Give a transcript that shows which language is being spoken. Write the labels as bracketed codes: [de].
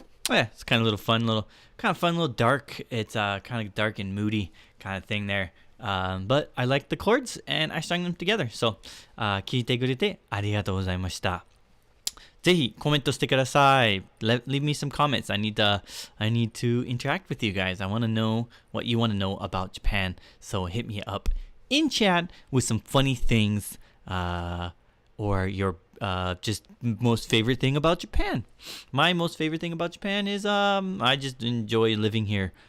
[en] yeah, it's kind of a little fun, little dark. It's kind of dark and moody kind of thing there. But I like the chords and I strung them together. [ja] So, 聞いてくれてありがとうございました。ぜひコメントしてください。 [en] Leave me some comments. I need to interact with you guys. I want to know what you want to know about Japan. So hit me up in chat with some funny things, or your just most favorite thing about Japan. My most favorite thing about Japan is I just enjoy living here.